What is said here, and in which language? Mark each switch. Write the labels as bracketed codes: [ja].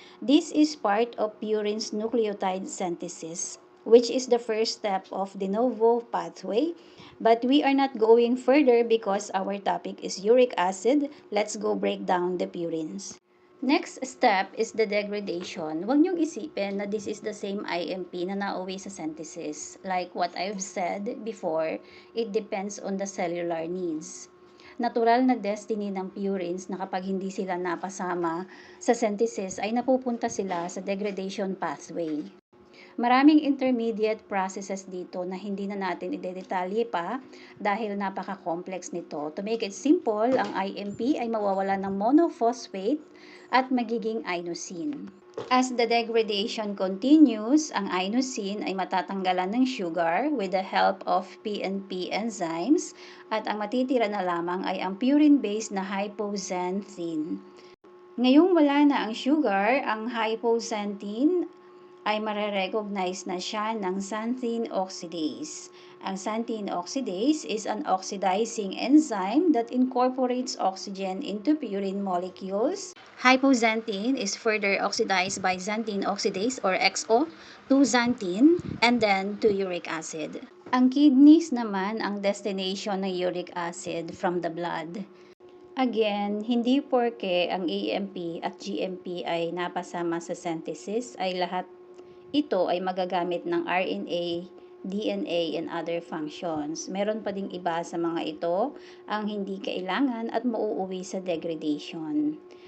[en] This is part of purines nucleotide synthesis, which is the first step of de novo pathway. But we are not going further because our topic is uric acid. Let's go break down the purines. Next step is the degradation. [tl] Huwag niyong isipin na [en] this is the same IMP [tl] na nauwi sa synthesis. [en] Like what I've said before, it depends on the cellular needs. [tl] Natural na destiny ng purines na kapag hindi sila napasama sa synthesis ay napupunta sila sa degradation pathway. Maraming intermediate processes dito na hindi na natin idedetalye pa dahil napaka-complex nito. [en] To make it simple, [tl] ang IMP ay mawawala ng monophosphate at magiging inosine. [en] As the degradation continues, [tl] ang inosine ay matatanggalan ng sugar [en] with the help of PNP enzymes [tl] at ang matitira na lamang ay ang purine-based na hypoxanthine. Ngayong wala na ang sugar, ang hypoxanthine ay mare-recognize na siya ng xanthine oxidase. [en] Ang xanthine oxidase is an oxidizing enzyme that incorporates oxygen into purine molecules. Hypoxanthine is further oxidized by xanthine oxidase or XO to xanthine and then to uric acid. [tl] Ang kidneys naman ang destination ng uric acid [en] from the blood. [tl] Again, hindi porke ang AMP at GMP ay napasama sa synthesis ay lahat ito ay magagamit ng RNA, DNA, [en] and other functions. [tl] Meron pa ding iba sa mga ito ang hindi kailangan at mauuwi sa degradation.